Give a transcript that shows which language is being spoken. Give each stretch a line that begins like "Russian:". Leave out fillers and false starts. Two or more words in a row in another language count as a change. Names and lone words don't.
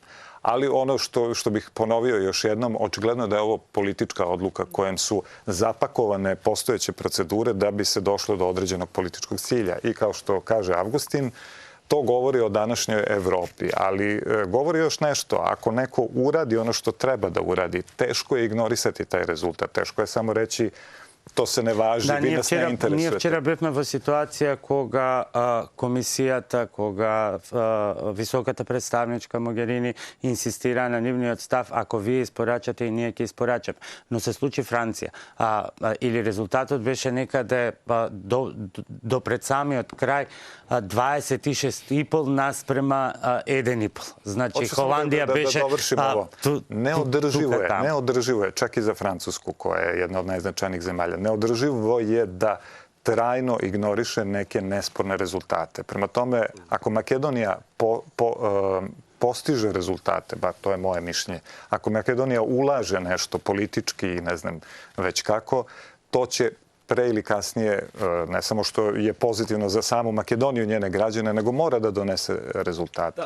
Serbian: Ali ono što bih ponovio još jednom, očigledno da je ovo politička odluka kojem su zapakovane postojeće procedure da bi se došlo do određenog političkog cilja. I kao što kaže Avgustin, to govori o današnjoj Evropi, ali govori još nešto. Ako neko uradi ono što treba da uradi, teško je ignorisati taj rezultat. Teško je samo reći to se ne važi, vi nas ne interesujete.
Macedonian: Ние вчера бевме во ситуација кога комисијата, кога високата представничка Могерини инсистира на нивниот став, ако вие испорачате и ние ќе испорачаме. Но се случи Франција. Или резултатот беше некаде до пред самиот крај 26,5 наспрема 1,5. Значи Холандија беше...
Serbian: Neodrživo je, čak i za Francusku, koja je jedna od najznačajnijih zemalja. Neodrživo je da trajno ignoriše neke nesporne rezultate. Prema tome, ako Makedonija postiže rezultate, bar to je moje mišljenje, ako Makedonija ulaže nešto politički i ne znam već kako, to će pre ili kasnije, ne samo što je pozitivno za samu Makedoniju i njene građane, nego mora da donese rezultate.